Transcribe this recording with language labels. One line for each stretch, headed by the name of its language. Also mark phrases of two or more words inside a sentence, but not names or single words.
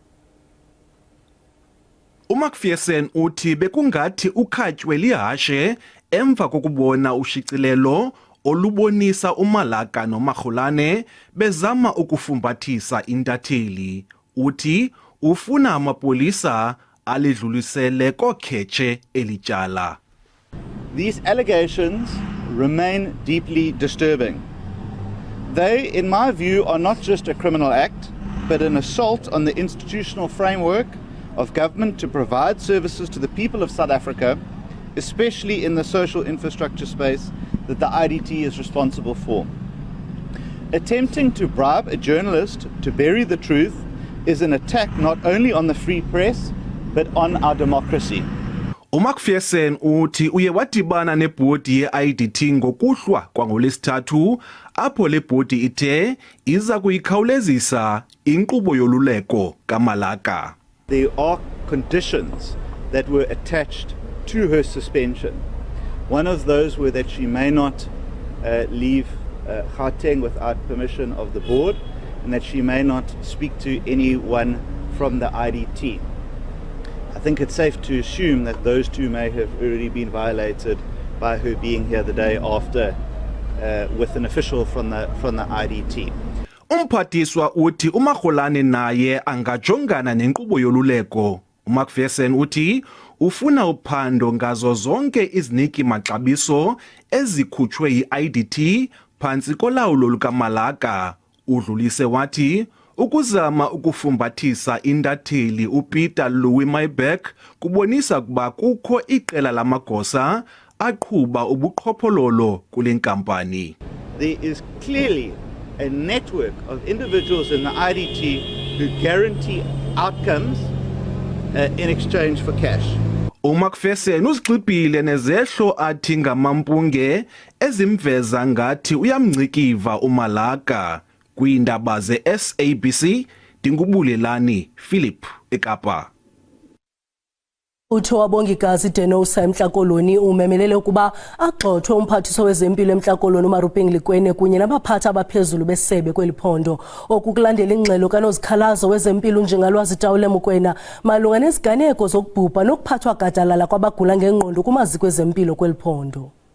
Xhosa: UMcPherson uthi bekungathi ukhatywe lihashe emva kokubona ushicilelo olubonisa uMalaka noMagolane bezama ukufumbathisa intatheli. Uthi ufuna amapolisa alidlulisele kokhetshe elityala.
English: These allegations remain deeply disturbing. They, in my view, are not just a criminal act, but an assault on the institutional framework of government to provide services to the people of South Africa, especially in the social infrastructure space that the IDT is responsible for. Attempting to bribe a journalist to bury the truth is an attack not only on the free press, but on our democracy.
Xhosa: UMcPherson uthi uye wadibana nebhodi ye-IDT ngokuhlwa kwangoLwesithathu apho le bhodi ithe iza kuyikhawulezisa inkqubo yoluleko kaMalaka.
English: There are conditions that were attached to her suspension. One of those were that she may not leave Gauteng without permission of the board and that she may not speak to anyone from the IDT. I think it's safe to assume that those two may have already been violated by her being here the day after with an official from the IDT.
Xhosa: Umphathiswa uthi uMagolane naye angajongana nenkqubo yoluleko. uMcPherson uthi ufuna uphando ngazo zonke iziniki maxabiso ezikhutshwe yi-IDT phantsi kolawulo lukaMalaka. Udlulise wathi ukuzama ukufumbathisa intatheli uPeter Louis Maybeck kubonisa ukuba kukho iqela lamagosa aqhuba ubuqhophololo kule nkampani.
English: There is clearly a network of individuals in the IDT who guarantee outcomes in exchange for cash.
Xhosa: uMcPherson uzigxibhile nezehlo athi ngamampunge ezimveza ngathi uyamngcikiva uMalaka. Kwiindaba ze-SABC Dingubulelani Philip eKapa. Utho wabongikazi Denosa eMhlakoloni umemelele ukuba agxothwe umphathiswa wezempilo eMhlakoloni uMarupeng Likwene kunye nabaphathi abaphezulu besebe kweliphondo okukulandela ingxelo kanozikhalazo wezempilo uNjingalwazi Tawule Mokoena malunga neziganeko zokubhubha nokuphathwa gadalala kwabagula ngengqondo kumaziko ezempilo kweliphondo.